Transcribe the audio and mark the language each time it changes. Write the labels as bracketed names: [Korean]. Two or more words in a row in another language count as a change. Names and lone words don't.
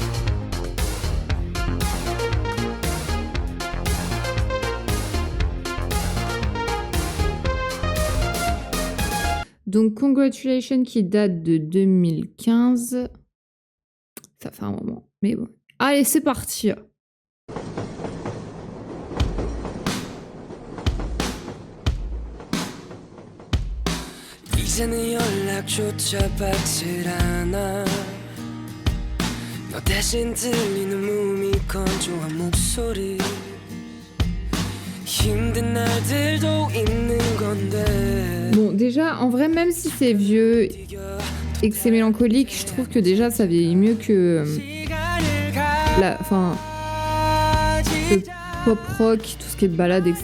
[French] Donc, Congratulations qui date de 2015. Ça fait un moment, mais bon. Allez, c'est parti. [Korean] 이제는 연락조차 받질 않아 너 대신 들리는 몸이 건조한 목소리 힘든 날들도 있는 건데. [French] Bon, déjà, en vrai, même si c'est vieux et que c'est mélancolique, je trouve que déjà ça vieillit mieux que le pop rock, tout ce qui est balade, etc.